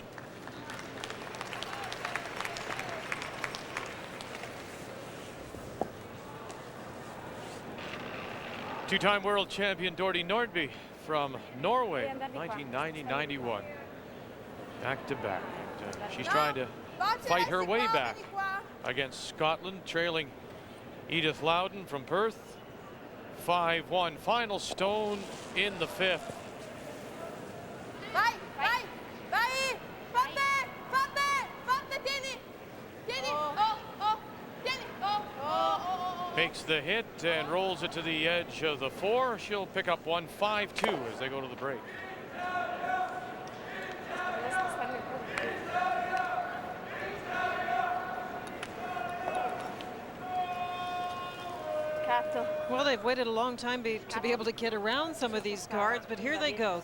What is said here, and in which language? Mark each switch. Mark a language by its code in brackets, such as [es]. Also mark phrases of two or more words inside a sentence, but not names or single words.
[en] Two-time world champion Dorothy Nordby from Norway, 1990-91. Back to back. And, she's trying to fight her way back against Scotland, trailing Edith Loudon from Perth. 5-1. Final stone in the fifth. [it] Vai, vai, vai. Forte, forte, forte, tieni. Tieni. Oh, oh. Tieni. Oh, oh, oh, oh. [en] Makes the hit and rolls it to the edge of the four. She'll pick up one 5-2 as they go to the break. Well, they've waited a long time to be able to get around some of these guards, but here they go.